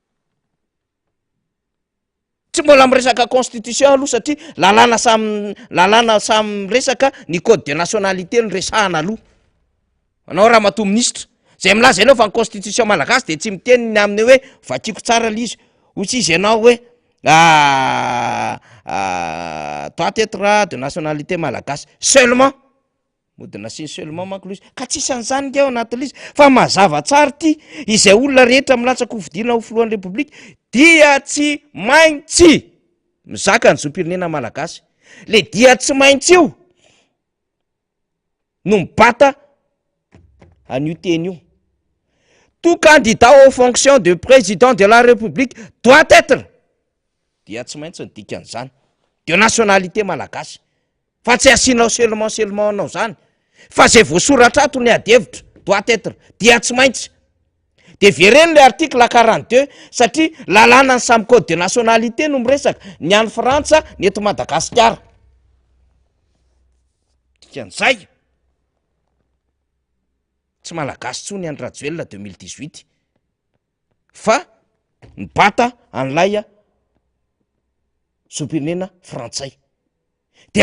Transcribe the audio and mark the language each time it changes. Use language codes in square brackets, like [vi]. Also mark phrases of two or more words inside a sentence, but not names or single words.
[mg] tsy mbola miresaka constitution aloha satria lalàna samy resaka ny [fr] code de nationalité [mg] ny resahana aloha anao raha mato ministre zay milaza ianao fa ny constitution malagasy de tsy miteny ny aminy hoe vakiko tsara le izy ohatsy izy ianao hoe [fr] doit être de nationalité malagasy seulement [mg] mody nasiny seulement manko lo izy ka tsisy an'izany nge ao anatin'izy fa mazava tsara ty izay olona rehetra milatsaka hovidiana ho filohan'ny republika dia tsy maintsy mizaka ny zom-pirenena malagasy le dia tsy maintsy io no mibata an'io teny io [fr] tout candidat aux fonctions de président de la république doit être [mg] dia tsy maintsy ny dikan'izany [fr] de nationalité malagasy [mg] fa tsy asianao seulement anao zany fa zay voasoratra ato ny adevitra [fr] doit être [mg] dia tsy maintsy de vereny le article 42 satria lalàna ny samy [fr] code de nationalité [mg] no miresaka ny any Frantsa ny eto Madagasikara dikan'izay tsy malagasy tsony any Rajoelina 2018 fa mibata an'lay zom-pirenena frantsay de